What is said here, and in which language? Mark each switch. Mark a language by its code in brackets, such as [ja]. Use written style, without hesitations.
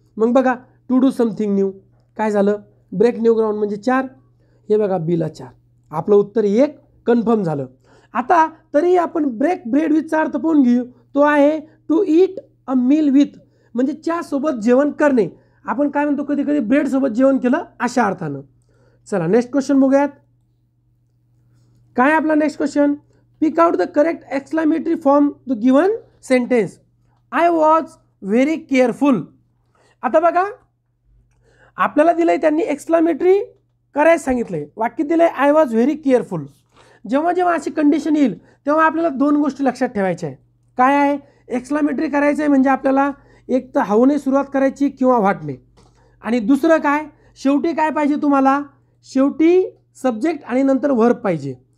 [mr] मग बघा [en] to do something new, [mr] काय झालं, ब्रेक न्यू ग्राउंड म्हणजे 4, हे बघा बीला 4, आपलं उत्तर 1 कन्फर्म झालं. आता तरी आपण ब्रेक ब्रेड विथचा अर्थ पाहून घेऊ, तो आहे [en] to eat a meal with, [mr] म्हणजे चहा सोबत जेवण करणे. आपण काय म्हणतो, कधी कधी ब्रेड सोबत जेवण केलं अशा अर्थानं. चला नेक्स्ट क्वेश्चन बघूयात. काय आपला next question, [en] Pick out the correct exclamatory form the given sentence. I was very careful. [mr] आता बघा आपल्याला दिलंय, त्यांनी एक्सक्लामेटरी करायला सांगितलंय, वाक्य दिलंय [en] I was very careful. [mr] जेव्हा जेव्हा अशी कंडिशन येईल तेव्हा आपल्याला 2 गोष्टी लक्षात ठेवायच्या आहे. काय आहे, एक्सक्लामेटरी करायचं आहे म्हणजे आपल्याला एक तर हाऊने सुरुवात करायची किंवा व्हाटने, आणि दुसरं काय, शेवटी काय पाहिजे तुम्हाला, शेवटी सब्जेक्ट आणि नंतर व्हर्ब पाहिजे.